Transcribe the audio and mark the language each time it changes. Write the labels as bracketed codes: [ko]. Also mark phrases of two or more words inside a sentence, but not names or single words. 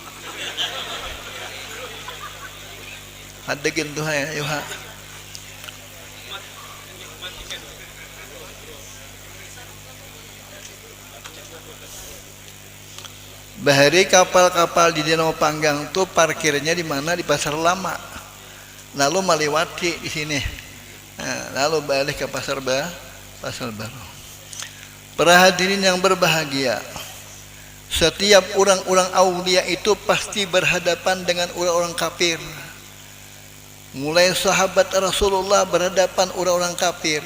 [id] Ada gitu ya, yuha. [bjn] Bahari kapal-kapal di Danau Panggang tuh parkirnya di mana? [id] Di Pasar Lama. Lalu melewati di sini. Nah, lalu balik ke Pasar Baru. Para hadirin yang berbahagia, setiap orang-orang aulia itu pasti berhadapan dengan orang-orang kafir. Mulai sahabat Rasulullah berhadapan orang-orang kafir.